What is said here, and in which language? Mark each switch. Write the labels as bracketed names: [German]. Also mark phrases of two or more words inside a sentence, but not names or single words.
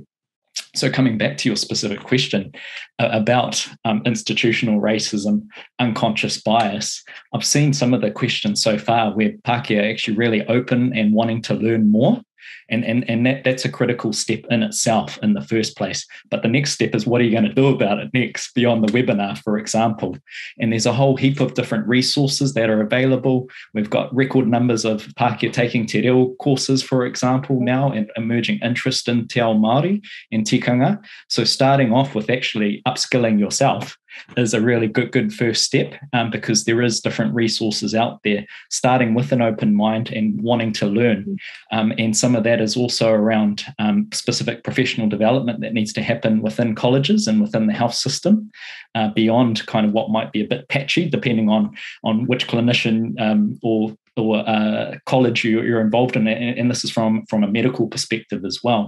[English] So coming back to your specific question about institutional racism, unconscious bias, I've seen some of the questions so far where Pākehā are actually really open and wanting to learn more. And that's a critical step in itself in the first place. But the next step is, what are you going to do about it next, beyond the webinar, for example? And there's a whole heap of different resources that are available. We've got record numbers of Pākehā taking [Māori] te reo [English] courses, for example, now, and emerging interest in [Māori] te ao Māori [English] and tikanga. So starting off with actually upskilling yourself is a really good first step, because there is different resources out there, starting with an open mind and wanting to learn. And some of that is also around specific professional development that needs to happen within colleges and within the health system, beyond kind of what might be a bit patchy, depending on which clinician or college you're involved in, and this is from a medical perspective as well.